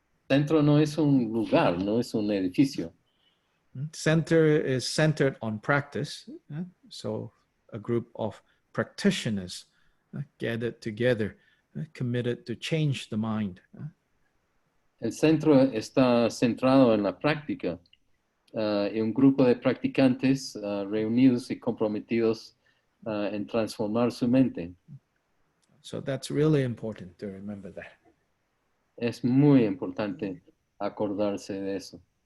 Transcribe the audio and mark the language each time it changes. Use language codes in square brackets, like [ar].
[es] Centro no es un lugar, no es un edificio. [en] Center is centered on practice. So a group of practitioners gathered together, committed to change the mind. [es] El centro está centrado en la práctica y un grupo de practicantes reunidos y comprometidos en transformar su mente. [en] So that's really important to remember that. [es] Es muy importante acordarse de eso.